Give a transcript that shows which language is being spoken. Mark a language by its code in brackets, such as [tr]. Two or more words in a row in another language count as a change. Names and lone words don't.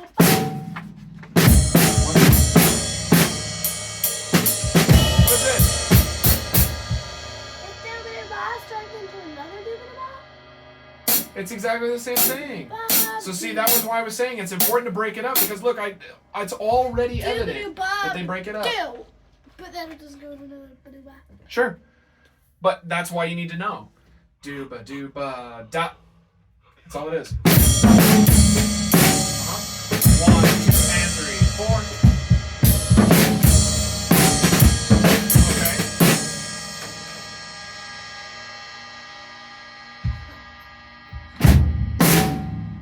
[en] What is this? It's doobity-ba turned into another doobity-ba. It's exactly the same thing. So see, that was why I was saying it's important to break it up because look, it's already evident that they break it up. Do. But then it doesn't go to another ba-doo-ba. Sure. But that's why you need to know. Dooba dooba da. That's all it is. 1, 2, and 3, 4. Okay.